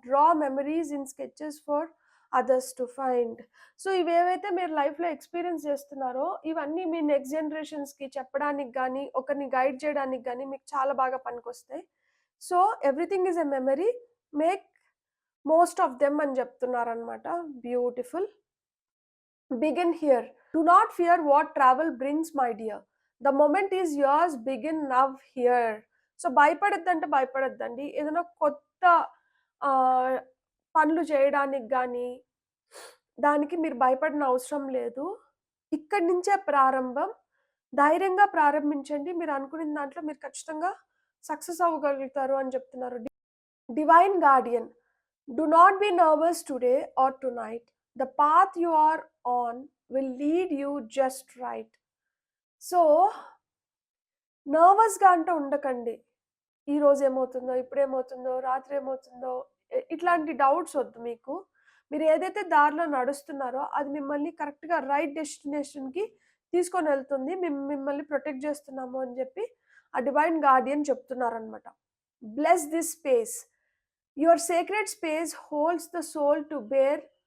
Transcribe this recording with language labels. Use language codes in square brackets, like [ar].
[en] Draw memories in sketches for others to find. [te] So ఇవేవైతే మీరు లైఫ్‌లో experience చేస్తున్నారో ఇవన్నీ మీ నెక్స్ట్ జనరేషన్స్‌కి చెప్పడానికి గానీ, ఒకరిని గైడ్ చేయడానికి గానీ మీకు చాలా బాగా పనికొస్తాయి. [en] So everything is a memory. Make most of them [te] అని చెప్తున్నారనమాట. [en] Beautiful. Begin here. Do not fear what travel brings, my dear. The moment is yours. Begin now here. [te] So భయపడొద్దంటే భయపడొద్దండి. ఏదైనా కొత్త పనులు చేయడానికి గానీ, దానికి మీరు భయపడిన అవసరం లేదు. ఇక్కడి నుంచే ప్రారంభం. ధైర్యంగా ప్రారంభించండి. మీరు అనుకున్న దాంట్లో మీరు ఖచ్చితంగా సక్సెస్ అవ్వగలుగుతారు అని చెప్తున్నారు. [en] Divine guardian. Do not be nervous today or tonight. The path you are on will lead you just right. [te] So నర్వస్‌గా అంటూ ఉండకండి. ఈరోజు ఏమవుతుందో, ఇప్పుడేమవుతుందో, రాత్రి ఏమవుతుందో ఇట్లాంటి డౌట్స్ వద్దు మీకు. మీరు ఏదైతే దారిలో నడుస్తున్నారో అది మిమ్మల్ని కరెక్ట్‌గా రైట్ డెస్టినేషన్‌కి తీసుకొనెళ్తుంది. మిమ్మల్ని ప్రొటెక్ట్ చేస్తున్నాము అని చెప్పి ఆ డివైన్ గార్డియన్ చెప్తున్నారనమాట. [en] Bless this space. Your sacred space holds the soul to bear.